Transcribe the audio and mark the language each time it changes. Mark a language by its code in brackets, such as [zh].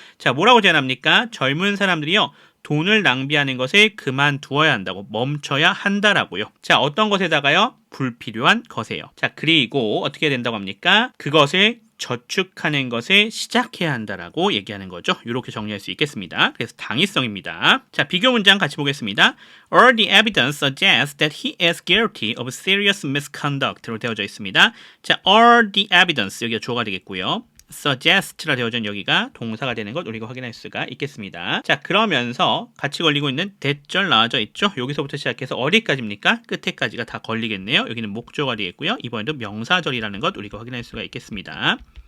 [ko] 자, 뭐라고 제안합니까? 젊은 사람들이요, 돈을 낭비하는 것을 그만두어야 한다고, 멈춰야 한다라고요. 자, 어떤 것에다가요? 불필요한 것이에요. 자, 그리고 어떻게 해야 된다고 합니까? 그것을 저축하는 것을 시작해야 한다라고 얘기하는 거죠. 이렇게 정리할 수 있겠습니다. 그래서 당위성입니다. 자, 비교 문장 같이 보겠습니다. [en] All the evidence suggests that he is guilty of serious misconduct로 되어져 있습니다. [ko] 자, [en] all the evidence [ko] 여기가 주어가 되겠고요. suggest라 되어진 여기가 동사가 되는 것 우리가 확인할 수가 있겠습니다. 자, 그러면서 같이 걸리고 있는 대절 나와져 있죠. 여기서부터 시작해서 어디까지입니까? 끝에까지가 다 걸리겠네요. 여기는 목조가 되겠고요. 이번에도 명사절이라는 것 우리가 확인할 수가 있겠습니다.